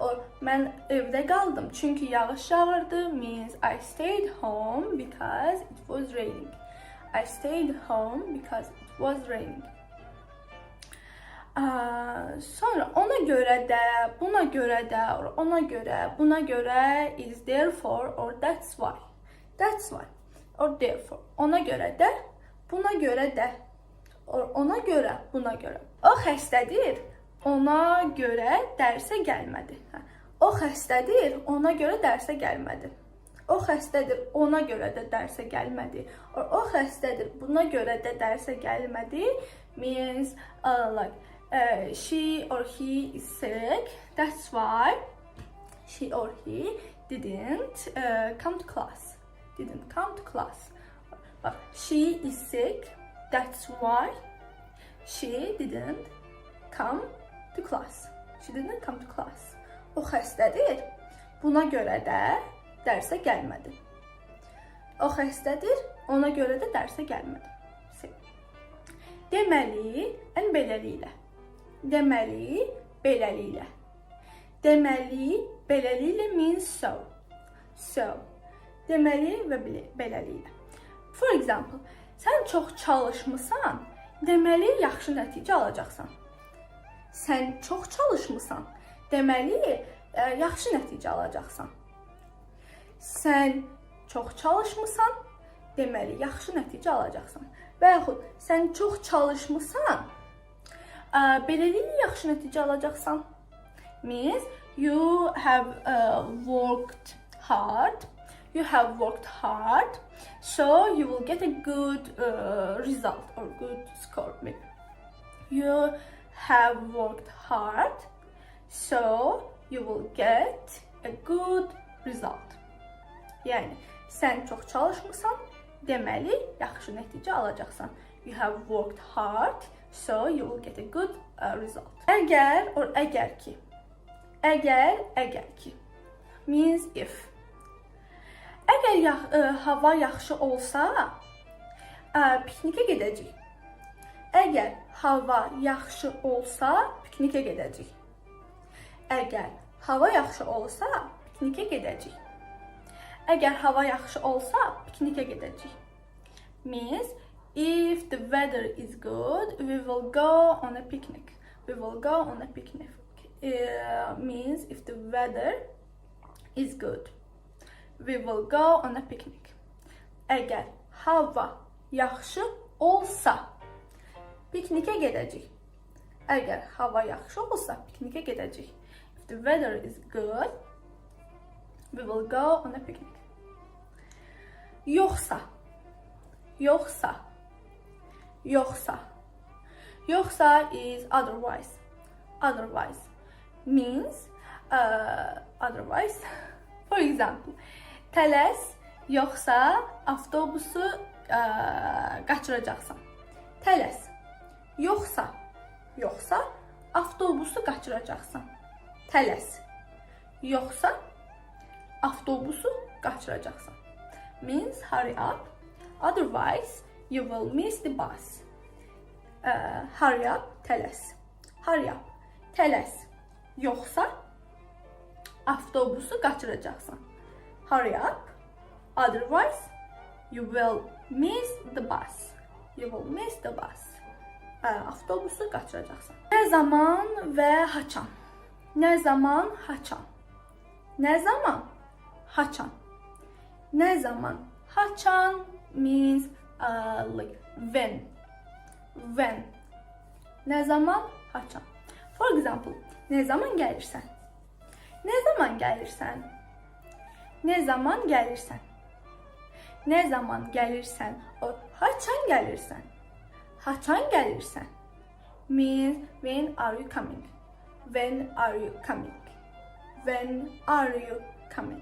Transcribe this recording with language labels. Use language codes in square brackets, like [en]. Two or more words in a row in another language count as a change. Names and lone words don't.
[en] or [az] mən evdə qaldım çünki yağış yağırdı [en] means I stayed home because it was raining. I stayed home because it was raining. [az] Sonra ona görə də, buna görə də, or ona görə, buna görə [en] is therefore or that's why. That's why or therefore. [az] Ona görə də, buna görə də, or ona görə, buna görə. O xəstədir, ona görə dərsə gəlmədi. O xəstədir, ona görə dərsə gəlmədi. O xəstədir, ona görə də dərsə gəlmədi. Or o xəstədir, buna görə də dərsə gəlmədi means like she or he is sick. [en] That's why she or he didn't come to class. Didn't come to class. But she is sick. That's why she didn't come to class. She didn't come to class. [az] O xəstədir. Buna görə də dərsə gəlmədi. O xəstədir. Ona görə də dərsə gəlmədi. Deməli, beləliklə. Deməli, beləliklə. Deməli, beləliklə [en] means so. So. [az] Deməli və beləliklə. [en] For example, [az] sən çox çalışmısan, deməli yaxşı nəticə alacaqsan. Sən çox çalışmısan, deməli yaxşı nəticə alacaqsan. Sən çox çalışmısan, deməli yaxşı nəticə alacaqsan. Və yaxud sən çox çalışmısan, beləliklə yaxşı nəticə alacaqsan. [en] Means you have worked hard. You have worked hard, so you will get a good result or good score. Maybe. You have worked hard, so you will get a good result. [az] Yəni, sən çox çalışmısan, deməli, yaxşı nəticə alacaqsan. [en] You have worked hard, so you will get a good result. [az] Əgər or əgər ki. Əgər ki. [en] Means if. [az] Əgər hava yaxşı olsa, piknikə gedəcəyik. Əgər hava yaxşı olsa, piknikə gedəcəyik. Əgər hava yaxşı olsa, piknikə gedəcəyik. Əgər hava yaxşı olsa, piknikə gedəcəyik. [en] Means if the weather is good, we will go on a picnic. We will go on a picnic. Means if the weather is good. We will go on a picnic. [az] Əgər hava yaxşı olsa, piknikə gedəcəyik. Əgər hava yaxşı olsa, piknikə gedəcəyik. [en] If the weather is good, we will go on a picnic. [az] Yoxsa. Yoxsa [en] is otherwise. Otherwise means otherwise. For example, [az] tələs, yoxsa avtobusu qaçıracaqsan. Tələs, yoxsa avtobusu qaçıracaqsan. Tələs, yoxsa avtobusu qaçıracaqsan. [en] Means hurry up, otherwise you will miss the bus. Hurry up, tələs. Hurry up, [az] tələs, yoxsa avtobusu qaçıracaqsan. [en] Hurry up, otherwise you will miss the bus. You will miss the bus. [az] Avtobusu qaçıracaqsan. Nə zaman və haçan. Nə zaman, haçan. Nə zaman, haçan. Nə zaman, haçan [en] means like when. When. [az] Nə zaman, haçan. [en] For example, [az] nə zaman gəlirsən? Nə zaman gəlirsən? Nə zaman gəlirsən? Nə zaman gəlirsən? Or haçan gəlirsən? Haçan gəlirsən? [en] Means when are you coming? When are you coming? When are you coming?